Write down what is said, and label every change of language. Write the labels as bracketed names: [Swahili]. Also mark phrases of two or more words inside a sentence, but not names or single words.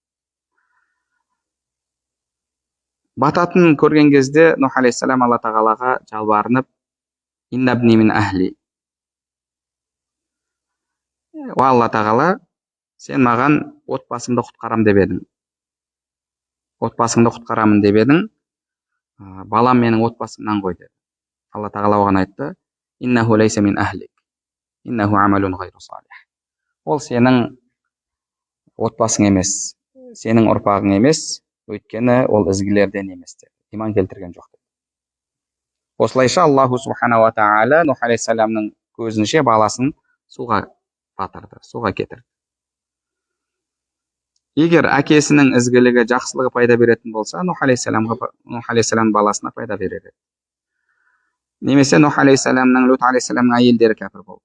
[Kazakh] Бататын көрген кезде Нух алейхиссалам Алла тағалаға жалбарынып, [Arabic] إن ابني من أهلي. [Kazakh] О Алла тағала, сен маған отбасымды құтқарам деп едің. Отбасыңды құтқарамын деп едің, балам менің отбасымнан ғой деді. Алла тағала оған айтты, [Arabic] إنه ليس من أهلك، إنه عمل غير صالح. [Kazakh] Ол сенің отбасың емес, сенің ұрпағың емес, өйткені ол ізгілерден емес деді. Иман келтірген жоқ деді. Осылайша [Arabic] الله سبحانه وتعالى [Kazakh] Нух алейхиссаламның көзінше баласын суға батырды, суға кетірді. Егер әкесінің ізгілігі, жақсылығы пайда беретін болса, Нух алейхиссалам баласына пайда береді. Немесе Нух алейхиссаламның, Лут алейхиссаламның әйелдері кәпір болды.